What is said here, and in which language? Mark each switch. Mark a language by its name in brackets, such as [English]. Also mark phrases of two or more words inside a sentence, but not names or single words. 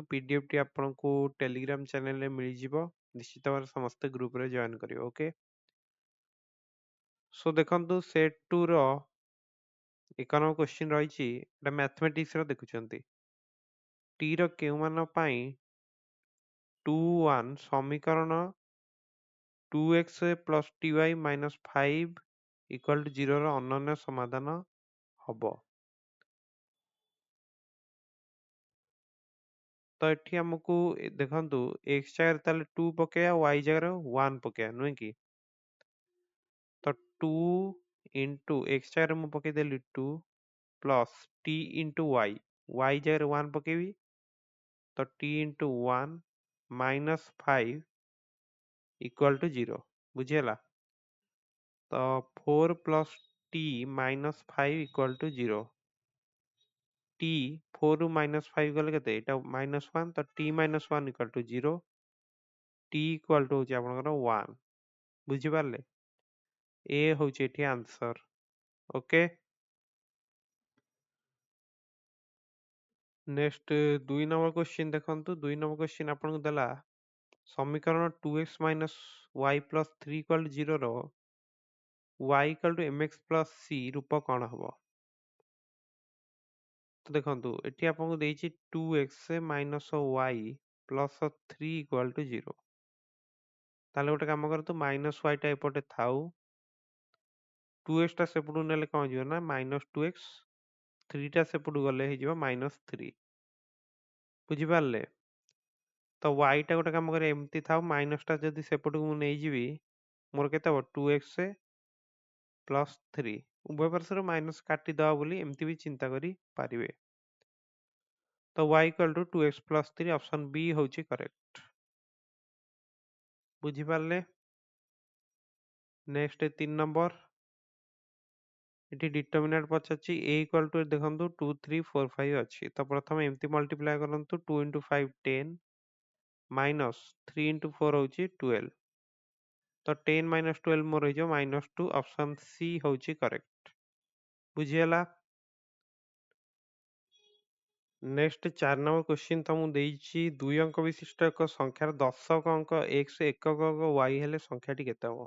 [Odia] ପିଡିଏଫ୍ଟି ଆପଣଙ୍କୁ ଟେଲିଗ୍ରାମ ଚ୍ୟାନେଲରେ ମିଳିଯିବ। ନିଶ୍ଚିତ ଭାବରେ ସମସ୍ତେ ଗ୍ରୁପରେ ଜଏନ୍ କରିବେ। [English] okay, so [Odia] ଦେଖନ୍ତୁ ସେଟ୍ 2ର 1 [English] number question [Odia] ରହିଛି। ଏଟା ମ୍ୟାଥମେଟିକ୍ସର ଦେଖୁଛନ୍ତି। ଟିର କେଉଁ ମାନ ପାଇଁ 2 1 ସମୀକରଣ [English] 2x plus ty minus 5 equal to 0 [Odia] ର ଅନନ୍ୟ ସମାଧାନ ହବ। ତ ଏଠି ଆମକୁ ଦେଖନ୍ତୁ x ଜାଗାରେ ତାହେଲେ 2 ପକେଇବା, y ଜାଗାରେ 1 ପକେଇବା, ନୁହେଁ କି? ତ [English] 2 into x [Odia] ଜାଗାରେ ମୁଁ ପକେଇଦେଲି [English] 2 plus t into y [Odia] ଜାଗାରେ 1 ପକେଇବି, ତ [English] t into 1 minus 5 equal to 0। [Odia] ବୁଝିହେଲା? [English] ତ 4 plus t minus 5 equal to 0। [Odia] t 4 ରୁ minus 5 ଗଲେ କେତେ? [English] ଏଇଟା minus 1, ତ t minus 1 equal to 0। t equal to [Odia] ହେଉଛି ଆପଣଙ୍କର [English] 1। [Odia] ବୁଝିପାରିଲେ? ଏ ହେଉଛି ଏଠି ଆନ୍ସର। [English] okay, next 2 number question ଦେଖନ୍ତୁ। 2 number question [Odia] ଆପଣଙ୍କୁ ଦେଲା ସମୀକରଣ [English] 2x minus y plus 3 equal to 0 [Odia] ର [English] y equal to mx plus c [Odia] ରୂପ କ'ଣ ହବ? [English] ତ ଦେଖନ୍ତୁ ଏଠି ଆପଣଙ୍କୁ ଦେଇଛି 2x minus y plus 3 equal to 0। [Odia] ତାହେଲେ ଗୋଟେ କାମ କରନ୍ତୁ, ମାଇନସ୍ ୱାଇଟା ଏପଟେ ଥାଉ, 2x ଟା ସେପଟୁ ନେଲେ କ'ଣ ହେଇଯିବ ନା [English] minus 2x, [Odia] 3ଟା ସେପଟୁ ଗଲେ ହେଇଯିବ [English] minus 3. [Odia] ବୁଝିପାରିଲେ? ତ ୱାଇଟା ଗୋଟେ କାମ କରିବା, ଏମିତି ଥାଉ, ମାଇନସ୍ଟା ଯଦି ସେପଟକୁ ମୁଁ ନେଇଯିବି ମୋର କେତେ ହବ? [English] 2x plus 3. [Odia] ଉଭୟ ପାର୍ଶ୍ୱରୁ ମାଇନସ୍ କାଟିଦେବା ବୋଲି ଏମିତି ବି ଚିନ୍ତା କରିପାରିବେ। [English] ତ y equal to 2x plus 3 option B ହେଉଛି କରେକ୍ଟ। [Odia] ବୁଝିପାରିଲେ? [English] next 3 number, [Odia] ଏଠି ଡିଟରମିନାଣ୍ଟ ପଚାରିଛି। [English] a equal to [Odia] ଦେଖନ୍ତୁ 2 3 4 5 ଅଛି, ତ ପ୍ରଥମେ ଏମିତି ମଲ୍ଟିପ୍ଲାଏ କରନ୍ତୁ। [English] 2 into 5 10 minus 3 into 4 [Odia] ହେଉଛି 12, ତ [English] 10 minus 12 [Odia] ମୋର ହେଇଯିବ -2। [English] option C [Odia] ହେଉଛି କରେକ୍ଟ। ବୁଝିହେଲା? [English] next 4 number question [Odia] ତମକୁ ଦେଇଛି 2 ଅଙ୍କ ବିଶିଷ୍ଟ ଏକ ସଂଖ୍ୟାର ଦଶକ ଅଙ୍କ x, ଏକକ ଅଙ୍କ y ହେଲେ ସଂଖ୍ୟାଟି କେତେ ହବ?